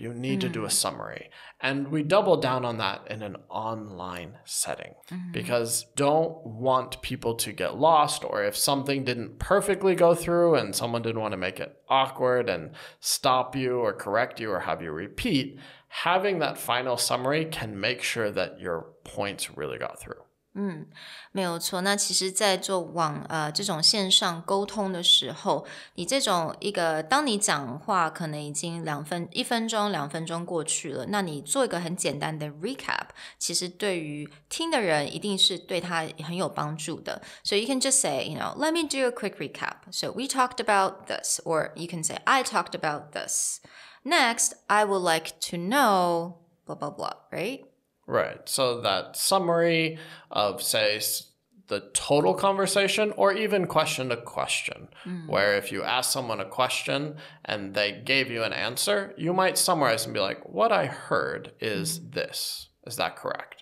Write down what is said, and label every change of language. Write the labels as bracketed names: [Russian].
[English] You need to do a summary. And we double down on that in an online setting because don't want people to get lost, or if something didn't perfectly go through and someone didn't want to make it awkward and stop you or correct you or have you repeat, having that final summary can make sure that your points really got through. [Chinese] 没有错。那其实在做这种线上沟通的时候，你这种当你讲话可能已经1分钟2分钟过去了，那你做一个很简单的 recap， 其实对于听的人一定是对他很有帮助的。 [English] So you can just say, let me do a quick recap. So we talked about this, or you can say, I talked about this. Next, I would like to know blah, blah, blah, right? Right. So that summary of, say, the total conversation, or even question to question, where if you ask someone a question and they gave you an answer, you might summarize and be like, what I heard is this. Is that correct?